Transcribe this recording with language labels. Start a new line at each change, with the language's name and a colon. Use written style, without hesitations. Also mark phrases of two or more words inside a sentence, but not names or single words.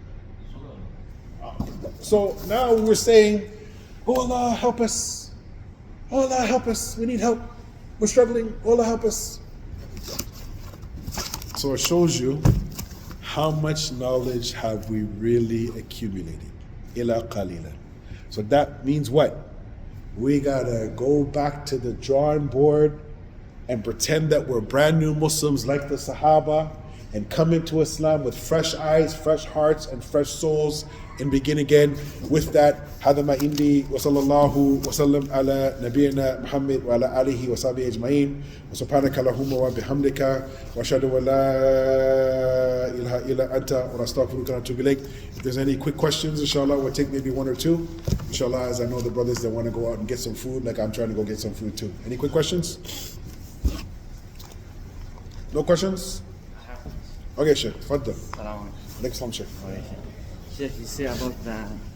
English: So now we're saying, oh Allah, help us. Oh Allah, help us. We need help. We're struggling. Oh Allah, help us. So it shows you how much knowledge have we really accumulated.
Arabic: إلا قليلا.
English: So that means what? We gotta go back to the drawing board and pretend that we're brand new Muslims like the Sahaba, and come into Islam with fresh eyes, fresh hearts, and fresh souls, and begin again with that.
Arabic: هذا ما عندي وصلى الله وسلم على نبينا محمد وعلى آله وصحبه أجمعين وسبحانك اللهم وبحمدك وأشهد أن لا إله إلا أنت ونستغفرك ونتوب إليك.
English: If there's any quick questions, inshallah, we'll take maybe one or two. Inshallah, as I know the brothers that want to go out and get some food, like I'm trying to go get some food too. Any quick questions? No questions? Okay, Sheikh, Faddal. Next one, Sheikh. Sheikh, you say about the